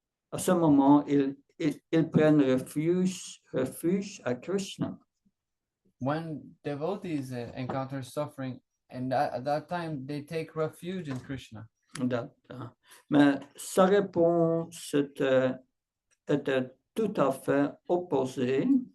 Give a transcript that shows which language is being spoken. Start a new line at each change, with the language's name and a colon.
French: À ce moment, ils prennent refuge à Krishna.
English: When devotees encounter suffering, and at that time they take refuge in Krishna.
French: Mais sa réponse était tout à fait opposée.